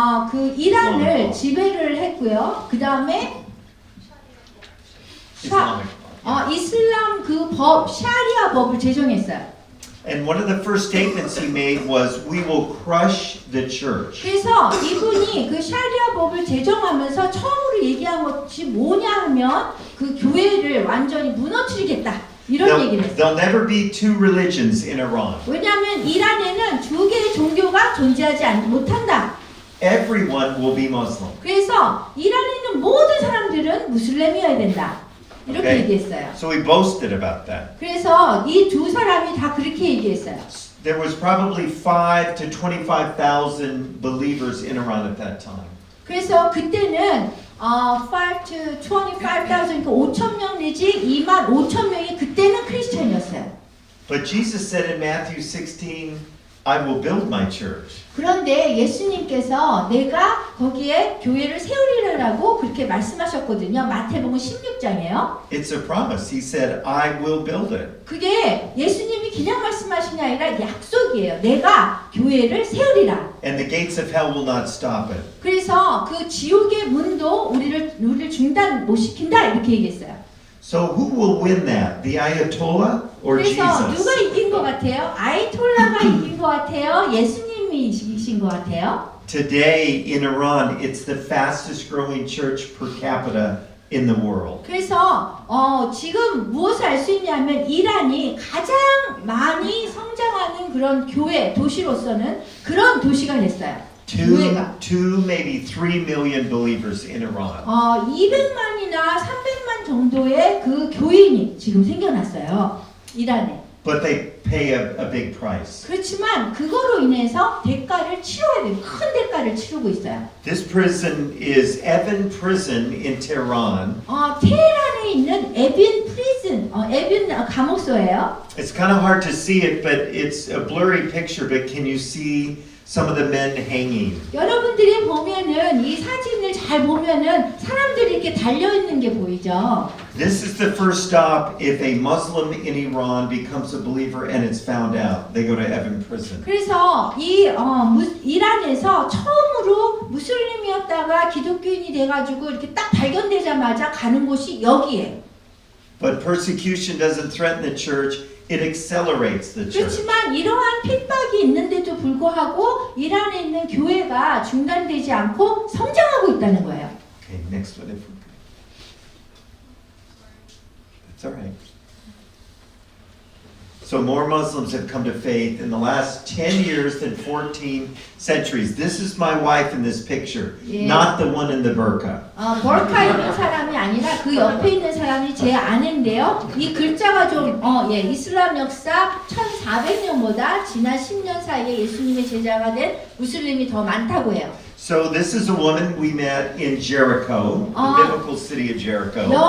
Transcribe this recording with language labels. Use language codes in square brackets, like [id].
[ko] 그 이란을 지배를 했고요. 그 다음에 [en] Islamic law. [ko] 이슬람 그 법, 샤리아 법을 제정했어요. [en] And one of the first statements he made was, "We will crush the church." [ko] 그래서 이분이 그 샤리아 법을 제정하면서 처음으로 얘기한 것이 뭐냐 하면 그 교회를 완전히 무너뜨리겠다. 이런 얘기를 했어요. [en] There'll never be two religions in Iran. [ko] 왜냐하면 이란에는 두 개의 종교가 존재하지 못한다. [en] Everyone will be Muslim. [ko] 그래서 이란에 있는 모든 사람들은 무슬림이어야 된다. 이렇게 [en] Okay. [ko] 얘기했어요. [en] So he boasted about that. [ko] 그래서 이 두 사람이 다 그렇게 얘기했어요. [en] There was probably 5 to 25,000 believers in Iran at that time. [ko] 그래서 그때는 [en] 5 to 25,000, [ko] 5,000명 내지 25,000명이 그때는 크리스천이었어요. [en] But Jesus said in Matthew 16, "I will build my church." [ko] 그런데 예수님께서 내가 거기에 교회를 세우리라고 그렇게 말씀하셨거든요. 마태복음 16장이에요. [en] It's a promise. He said, "I will build it." [ko] 그게 예수님이 그냥 말씀하신 게 아니라 약속이에요. 내가 교회를 세우리라. [en] And the gates of hell will not stop it. [ko] 그래서 그 지옥의 문도 우리를 중단 못 시킨다 이렇게 얘기했어요. [en] So who will win that? The Ayatollah or [ko] 그래서 누가 [en] Jesus? [ko] 이긴 것 같아요? 아이톨라가 이긴 것 같아요? 예수님이 이기신 것 같아요? [en] Today in Iran, it's the fastest growing church per capita in the world. [ko] 그래서 지금 무엇을 알 수 있냐면 이란이 가장 많이 성장하는 그런 교회 도시로서는 그런 도시가 됐어요. 교회가. [en] 2, maybe 3 million believers in Iran. [ko] 200만이나 300만 정도의 그 교인이 지금 생겨났어요. 이란에. [en] But they pay a big price. [ko] 그렇지만 그거로 인해서 대가를 치러야 돼요. 큰 대가를 치르고 있어요. [en] This prison is Evin Prison in Tehran. [ko] 테헤란에 있는 에빈 프리즌, 에빈 감옥소예요. [en] It's kind of hard to see it, but it's a blurry picture, but can you see some of the men hanging? [ko] 여러분들이 보면은 이 사진을 잘 보면은 사람들이 이렇게 달려 있는 게 보이죠. [en] This is the first stop if a Muslim in Iran becomes a believer and it's found out. They go to Evin Prison. [ko] 그래서 이란에서 처음으로 무슬림이었다가 기독교인이 돼가지고 이렇게 딱 발견되자마자 가는 곳이 여기예요. [en] But persecution doesn't threaten the church, it accelerates the church. [ko] 그렇지만 이러한 핍박이 있는데도 불구하고 이란에 있는 교회가 중단되지 않고 성장하고 있다는 거예요. [en] Okay, next one. That's all right. So more Muslims have come to faith in the last 10 years than 14 centuries. This is my wife in this picture, Yeah. not the one in the burqa. [ko] 버카 있는 사람이 아니라 그 옆에 있는 사람이 제 아내인데요. 이 글자가 좀 이슬람 역사 1400년보다 지난 10년 사이에 예수님의 제자가 된 무슬림이 더 많다고 해요. [en] So this is a woman we met in Jericho, the biblical city of Jericho.